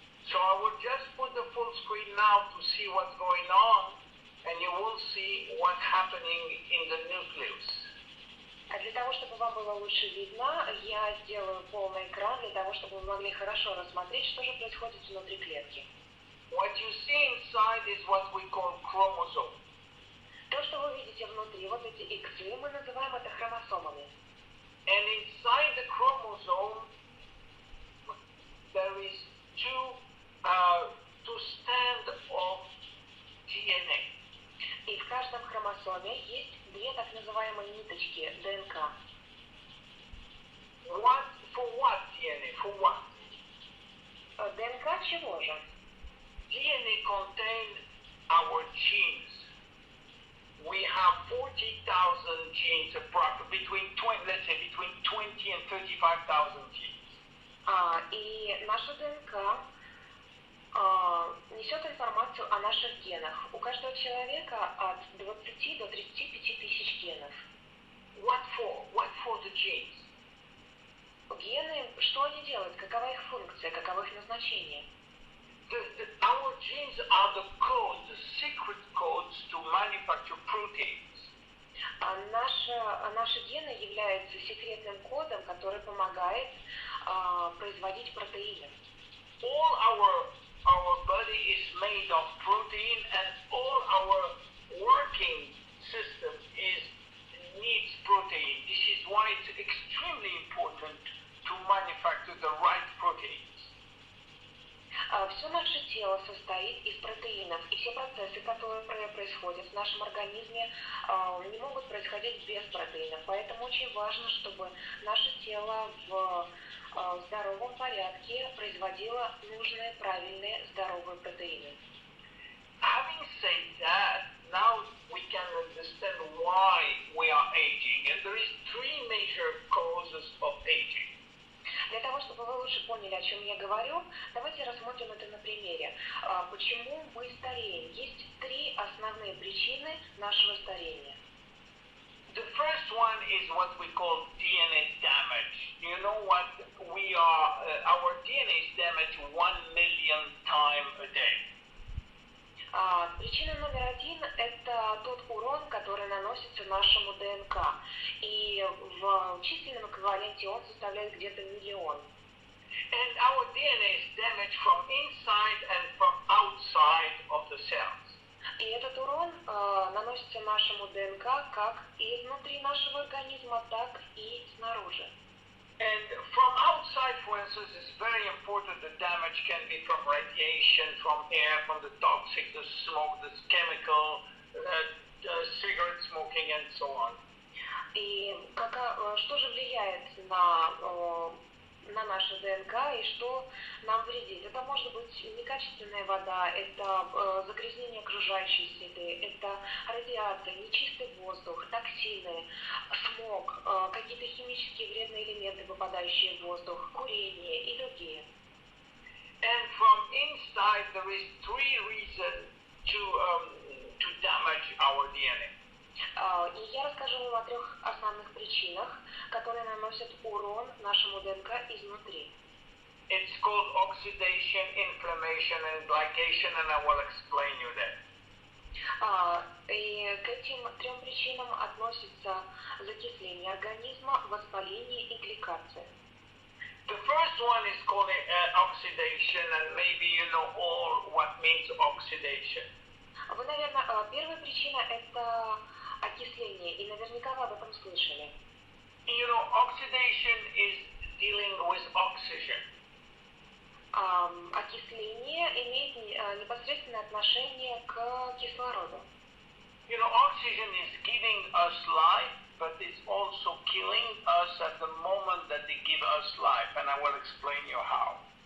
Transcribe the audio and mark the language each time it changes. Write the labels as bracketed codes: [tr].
[en] So I will just put the full screen now to see what's going on, and you will see what's happening in the nucleus. [ru] А для того, чтобы вам было лучше видно, я сделаю полный экран, для того, чтобы вы могли хорошо рассмотреть, что же происходит внутри клетки. [en] What you see inside is what we call chromosome. [ru] То, что вы видите внутри, вот эти иксы, мы называем это хромосомами. [en] And inside the chromosome, there is two strands of DNA. [ru] И в каждом хромосоме есть две так называемые ниточки ДНК. [en] For what DNA? For what? [ru] ДНК чего же? [en] DNA contains our genes. We have 40,000 genes, between 20 and 35,000 genes. [ru] И наша ДНК несет информацию о наших генах. У каждого человека от 20 до 35 тысяч генов. [en] What for? What for the genes? [ru] Гены, что они делают? Какова их функция? Каково их назначение? [en] Our genes are the codes, the secret codes to manufacture proteins. [ru] Наши гены являются секретным кодом, который помогает производить протеины. [en] All our body is made of protein, and all our working system needs protein. This is why it's extremely important to manufacture the right proteins. [ru] Все наше тело состоит из протеинов, и все процессы, которые происходят в нашем организме, не могут происходить без протеинов. Поэтому очень важно, чтобы наше тело в здоровом порядке производило нужные, правильные, здоровые протеины. [en] Having said that, now we can understand why we are aging, and there is three major causes of aging. [ru] Для того, чтобы вы лучше поняли, о чем я говорю, давайте рассмотрим это на примере. Почему мы стареем? Есть три основные причины нашего старения. [en] The first one is what we call DNA damage. You know what we are, our DNA is damaged 1 million times a day. [ru] Причина номер один – это тот урон, который наносится нашему ДНК. И в численном эквиваленте он составляет где-то 1 миллион. [en] And our DNA is damaged from inside and from outside of the cells. [ru] И этот урон наносится нашему ДНК как и изнутри нашего организма, так и снаружи. [en] And from outside, for instance, it's very important. The damage can be from radiation, from air, from the toxic, the smoke, the chemical, cigarette smoking, and so on. [ru] И что же влияет на наше ДНК и что нам вредит? Это может быть некачественная вода, это загрязнение окружающей среды, это радиация, нечистый воздух, токсины, смог, какие-то химические вредные элементы, попадающие в воздух, курение и другие. [en] And from inside, there is three reasons to damage our DNA. [ru] И я расскажу вам о 3 основных причинах, которые наносят урон нашему ДНК изнутри. [en] It's called oxidation, inflammation, and glycation, and I will explain you that. [ru] И к этим 3 причинам относятся закисление организма, воспаление и гликация. [en] The first one is called oxidation, and maybe you know all what means oxidation. [ru] Вы, наверное, первая причина – это окисление, и наверняка вы об этом слышали. [en] You know, oxidation is dealing with oxygen. [ru] Окисление имеет непосредственное отношение к кислороду. [en] You know, oxygen is giving us life, but it's also killing us at the moment that they give us life, and I will explain you how.